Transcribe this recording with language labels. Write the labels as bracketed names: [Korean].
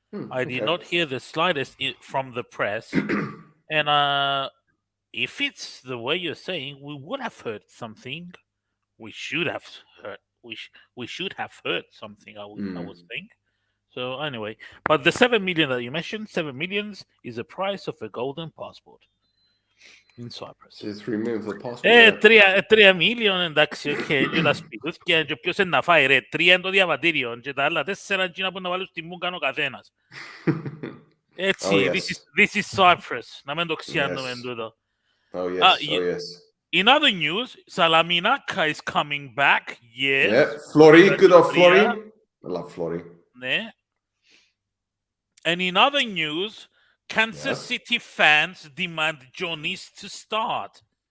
[English] I did not hear the slightest from the press. And if it's the way you're saying, we would have heard something. We should have heard. We should have heard something. I would think. So anyway, but the 7 million that you mentioned, 7 millions is the price of a golden passport in Cyprus. So 3 million for the passport. [Greek] 3 million, εντάξει, okay, και τα σπιτούθηκια, και ποιος είναι να φάει, ρε, 3 είναι το διαβατήριο, και τα άλλα 4 είναι που να βάλουν στη μούγκαν ο καθένας. Έτσι, [English] this is Cyprus, [Greek] να μην το ξιάνουμε τούτο. [English] Oh yes. In other news, Salaminaka is coming back, yes. Yeah, Flori, good old Flori. I love Flori. Ναι. And in other news, Kansas City fans demand Johnny's to start.